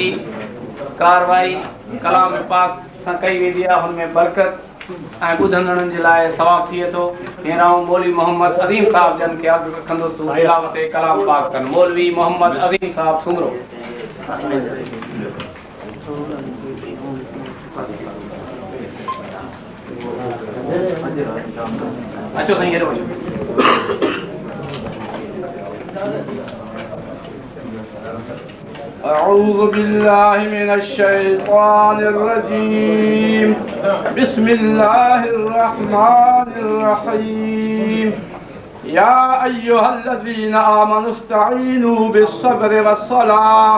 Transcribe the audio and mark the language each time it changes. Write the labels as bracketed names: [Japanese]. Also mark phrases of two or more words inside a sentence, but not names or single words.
[Sindhi] कारवाई कलाम पाक सां कई वेंदी आहे हुनमें बरकत ऐं ॿुधंदड़नि जे लाइ सवाब थिए थो हींअर मौलवी मोहम्मद अज़ीम साहब जन खे अॻु रखंदुसि तिलावत कलाम पाक कनि मौलवी मोहम्मद अज़ीम साहब सुमरो अचो साईं हेॾो वञो। [Arabic] أعوذ بالله من الشيطان الرجيم بسم الله الرحمن الرحيم يا أيها الذين آمنوا استعينوا بالصبر والصلاة